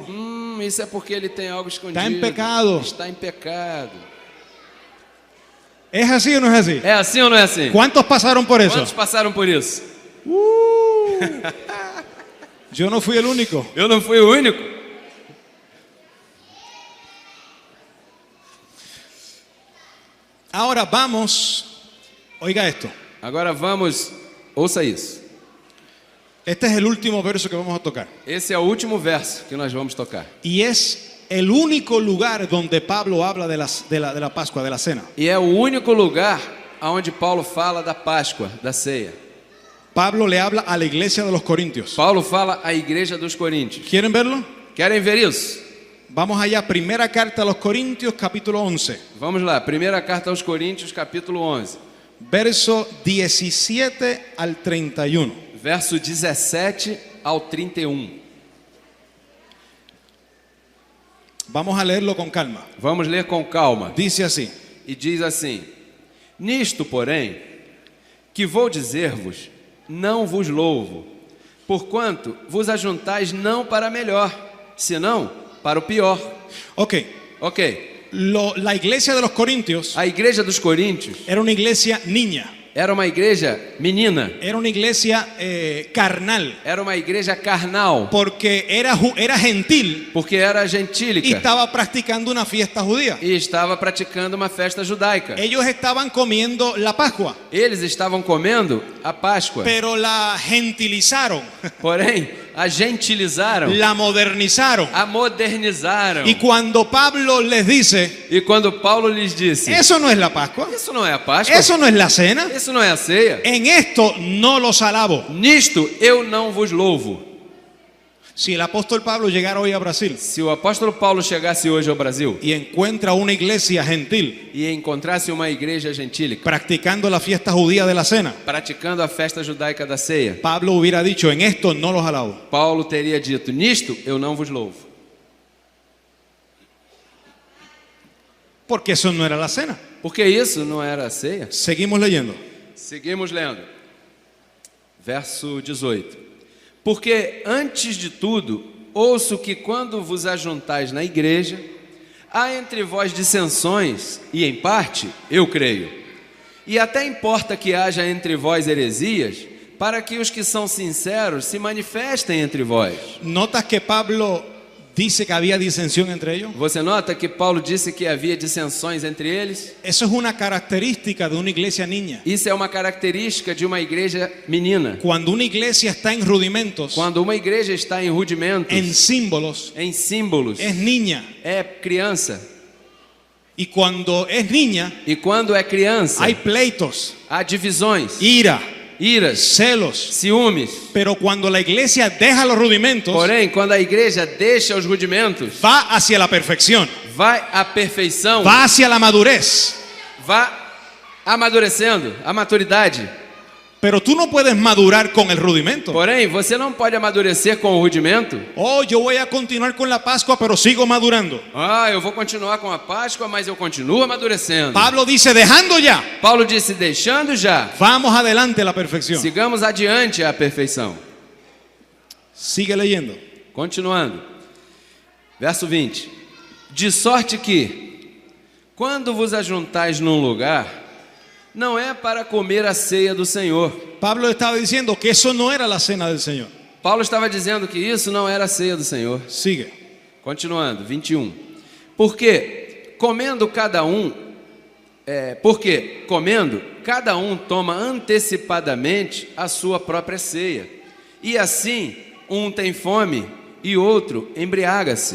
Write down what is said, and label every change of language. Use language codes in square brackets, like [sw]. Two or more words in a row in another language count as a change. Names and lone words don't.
[pt] Isso é porque ele tem algo escondido. Está em pecado. Está em pecado. [es] ¿Es así o no es así? [pt] É assim ou não é assim? [es] ¿Cuántos pasaron por eso? [pt] Quantos passaram por isso? [es] Yo no fui el único. [pt] Eu não fui o único. [es] Ahora vamos, oiga esto. [pt] Agora vamos, ouça isso. [es] Este es el último verso que vamos a tocar. [pt] Esse é o último verso que nós vamos tocar. [es] Y es el único lugar donde Pablo habla de la Pascua, de la cena. [pt] E é o único lugar onde Paulo fala da Páscoa, da ceia. [es] Pablo le habla a la iglesia de los Corintios. [pt] Paulo fala à igreja dos Coríntios. [es] ¿Quieren verlo? [pt] Querem ver isso? [es] Vamos allá, primera carta a los Corintios, capítulo 11, [pt] Vamos lá, primeira carta aos Coríntios, capítulo 11, [es] verso 17 al 31. [pt] verso 17 ao 31. [es] Vamos a leerlo con calma. [pt] Vamos ler com calma. [es] Dice así: [pt] E diz assim: Nisto, porém, que vou dizer-vos, não vos louvo, porquanto vos ajuntais não para melhor, senão para o pior. Ok, Ok, [es] la iglesia de los Corintios [pt] a igreja dos Coríntios [es] era una iglesia niña, [pt] era uma igreja menina, [es] era una iglesia carnal, [pt] era uma igreja carnal, [es] porque era gentil [pt] porque era [es] y [pt] gentílica [es] estaba practicando una fiesta judía. [pt] e estava praticando uma festa judaica. [es] Ellos estaban comiendo la Pascua, [pt] Eles estavam comendo a Páscoa, [es] pero la gentilizaron, [pt] porém a gentilizaram, [es] la modernizaron. [pt] a modernizaram. [es] Y cuando Pablo les dice, [pt] E quando Paulo lhes disse: [es] eso no es la Pascua, [pt] Isso não é a Páscoa, [es] eso no es la cena, [pt] isso não é a ceia, [es] en esto no los alabo. [pt] nisto eu não vos louvo. [es] Si el apóstol Pablo llegara hoy a Brasil [pt] Se o apóstolo Paulo chegasse hoje ao Brasil [es] y encuentra una iglesia gentil [pt] e encontrasse uma igreja gentílica [es] practicando la fiesta judía de la cena, [pt] praticando a festa judaica da ceia, [es] Pablo hubiera dicho, en esto no los alabo. [pt] Paulo teria dito: Nisto eu não vos louvo, [es] Porque eso no era la cena. [pt] porque isso não era a ceia. [es] Seguimos leyendo. [pt] Seguimos lendo. Verso 18. Porque antes de tudo, ouço que quando vos ajuntais na igreja, há entre vós dissensões, e em parte eu creio. E até importa que haja entre vós heresias, para que os que são sinceros se manifestem entre vós. [es] ¿Notas que Pablo dice que había disensión entre ellos? [pt] Você nota que Paulo disse que havia dissensões entre eles? [es] Eso es una característica de una iglesia niña. [pt] Isso é uma característica de uma igreja menina. [es] Cuando una iglesia está en rudimentos, [pt] Quando uma igreja está em rudimentos, [es] en símbolos, [pt] em símbolos, [es] es niña. [pt] é criança. [es] Y cuando es niña, [pt] E quando é criança, [es] hay pleitos, [pt] há divisões, [es] ira, [pt] iras, [es] celos. [pt] ciúmes. [es] Pero cuando la iglesia deja los rudimentos, [pt] Porém, quando a igreja deixa os rudimentos, [es] va hacia la perfección, [pt] vai à perfeição, [es] va hacia la madurez. [pt] vai amadurecendo, a maturidade. [es] Pero tú no puedes madurar con el rudimento. [pt] Porém, você não pode amadurecer com o rudimento. [es] Oh, yo voy a continuar con la Pascua, pero sigo madurando. [pt] Ah, eu vou continuar com a Páscoa, mas eu continuo amadurecendo. [es] Pablo dice, dejando ya, [pt] Paulo disse: deixando já, [es] vamos adelante a la perfección. [pt] sigamos adiante à perfeição. [es] Sigue leyendo. [pt] Continuando, verso 20: De sorte que, quando vos ajuntais num lugar, não é para comer a ceia do Senhor. [es] Pablo estaba diciendo que eso no era la cena del Señor. [pt] Paulo estava dizendo que isso não era a ceia do Senhor. [es] Sigue. [pt] Continuando, 21. Porque comendo, cada um toma antecipadamente a sua própria ceia. E assim, um tem fome e outro embriaga-se.